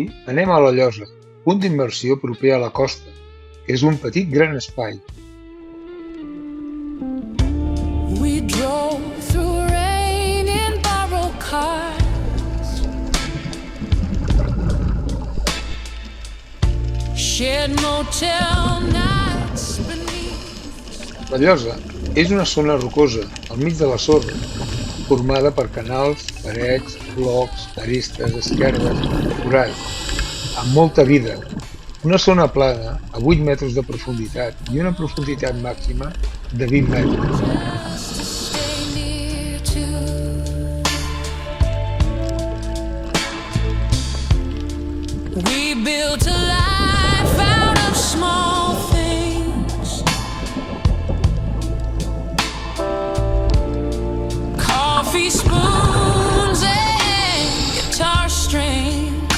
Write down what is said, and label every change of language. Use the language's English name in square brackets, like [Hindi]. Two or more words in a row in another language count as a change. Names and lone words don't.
[Catalan] Anem a La Llosa, punt d'immersió proper a la costa, que és un petit gran espai. [English] We drove through rain in borrowed cars, shared motel nights beneath. [Catalan] La Llosa és una zona rocosa, al mig de la sorra, formada per canals, parets, blocs, arestes, esquerdes, forats, amb molta vida. Una zona plana a 8 metres de profunditat i una profunditat màxima de 20 metres. [English] Just to stay near to. We built a life out of small things. Coffee spoons and guitar strings.